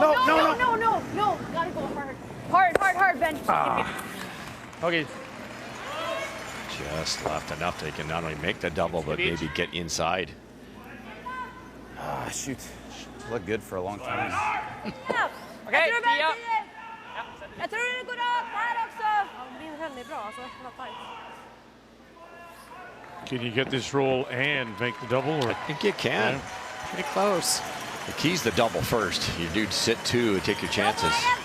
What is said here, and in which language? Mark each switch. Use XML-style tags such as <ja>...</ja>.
<en>Gotta go hard. Hard, Ben. Okay. Just left enough they can not only make the double, but maybe get inside. Ah, shoot. Looked good for a long time.</en> <sv>Okej, 10. Jag tror det går rakt här också. Min höll är bra alltså.</sv> <en>Can you get this roll and make the double? Or? I think you can. Pretty close. The key's the double first. You do sit two and take your chances.</en>